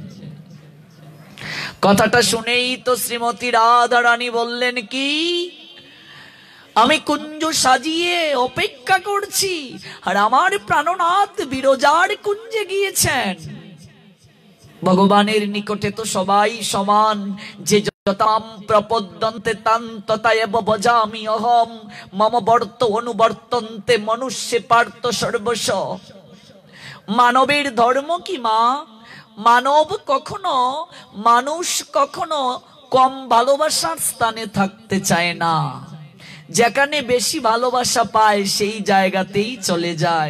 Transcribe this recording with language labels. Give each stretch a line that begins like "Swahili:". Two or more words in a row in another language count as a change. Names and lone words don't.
Bangla: কথাটা শুনেই তো শ্রীমতী রাধারানী বললেন, কি আমি কুঞ্জ সাজিয়ে অপেক্ষা করছি আর আমার প্রাণনাথ বিরজার কুঞ্জে গিয়েছেন। ভগবানের নিকটে তো সবাই সমান।
Sanskrit: যে যতাম প্রপদ্যন্তে তাং তথাএব ভজামি অহম, মম বর্ত অনুবর্তন্তে মনুষ্যে পার্থ সর্বস্ব।
Bangla: মানবের ধর্ম কি মা? মানব কখনো, মানুষ কখনো কম ভালোবাসার স্থানে থাকতে চায় না। যেখানে বেশি ভালোবাসা পায় সেই জায়গাতেই চলে যায়।